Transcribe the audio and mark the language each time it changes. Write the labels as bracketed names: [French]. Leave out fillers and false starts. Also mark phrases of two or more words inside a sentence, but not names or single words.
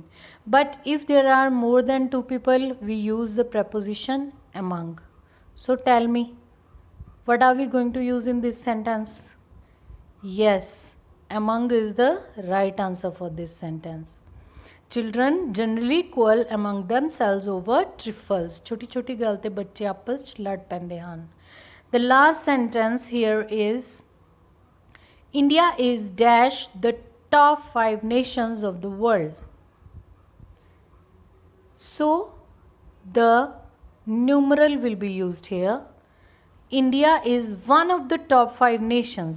[English] But if there are more than two people, we use the preposition among. So tell me, what are we going to use in this sentence? Yes, among is the right answer for this sentence. Children generally quarrel among themselves over trifles. [Punjabi] ਛੋਟੀ ਛੋਟੀ ਗੱਲ ਤੇ ਬੱਚੇ ਆਪਸ ਚ ਲੜ ਪੈਂਦੇ ਹਨ. [English] The last sentence here is India is dash the top 5 nations of the world. So the numeral will be used here. India is one of the top 5 nations.